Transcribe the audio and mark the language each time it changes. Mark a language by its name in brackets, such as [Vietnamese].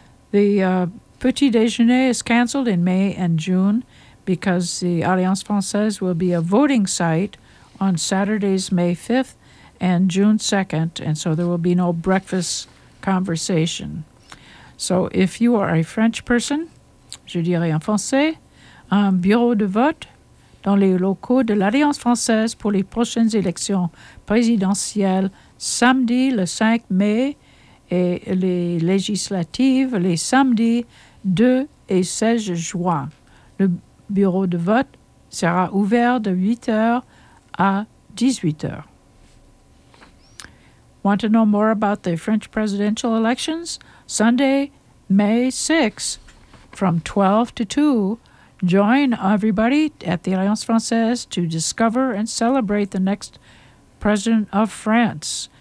[English] The petit déjeuner is canceled in May and June, because the Alliance Française will be a voting site on Saturdays, May 5th and June 2nd, and so there will be no breakfast conversation. So if you are a French person, [French] je dirais en français, un bureau de vote dans les locaux de l'Alliance Française pour les prochaines élections présidentielles, samedi le 5 mai, et les législatives les samedis 2 et 16 juin. Le bureau de vote sera ouvert de 8h à 18h. [English] Want to know more about the French presidential elections? Sunday, May 6th, from 12 to 2, join everybody at the Alliance Française to discover and celebrate the next president of France.